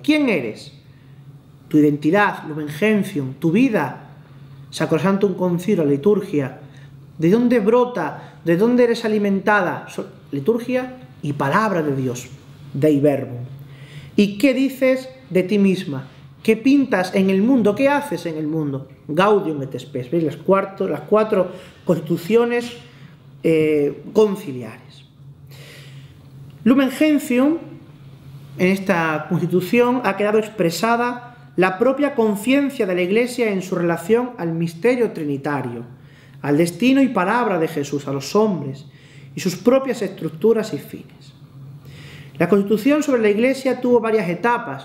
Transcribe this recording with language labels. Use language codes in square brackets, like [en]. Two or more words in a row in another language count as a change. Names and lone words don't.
[es] ¿Quién eres? Tu identidad, Lumen Gentium, tu vida, Sacrosanctum Concilio, liturgia. ¿De dónde brota? ¿De dónde eres alimentada? Liturgia y palabra de Dios, Dei Verbum. ¿Y qué dices de ti misma? ¿Qué pintas en el mundo? ¿Qué haces en el mundo? Gaudium et Spes. ¿Veis? Las cuatro constituciones conciliares. Lumen Gentium, en esta constitución ha quedado expresada la propia conciencia de la Iglesia en su relación al misterio trinitario, al destino y palabra de Jesús, a los hombres, y sus propias estructuras y fines. La Constitución sobre la Iglesia tuvo varias etapas.